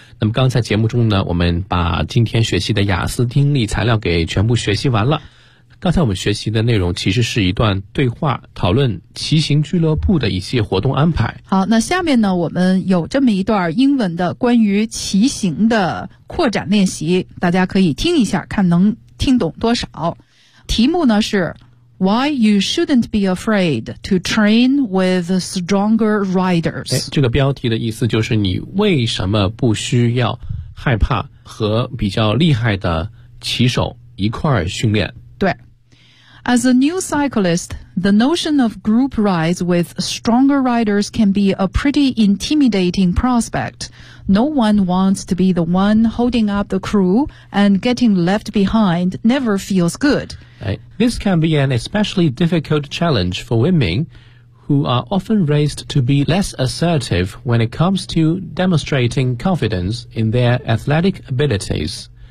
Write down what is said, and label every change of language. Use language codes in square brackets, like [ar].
[zh] 那么刚才节目中呢，我们把今天学习的雅思听力材料给全部学习完了。刚才我们学习的内容其实是一段对话，讨论骑行俱乐部的一些活动安排。好，那下面呢，我们有这么一段英文的关于骑行的扩展练习，大家可以听一下，看能听懂多少。题目呢是 [en] Why you shouldn't be afraid to train with stronger riders. [zh] 这个标题的意思就是你为什么不需要害怕和比较厉害的骑手一块儿训练。对。 [en] As a new cyclist, the notion of group rides with stronger riders can be a pretty intimidating prospect. No one wants to be the one holding up the crew and getting left behind never feels good. This can be an especially difficult challenge for women who are often raised to be less assertive when it comes to demonstrating confidence in their athletic abilities.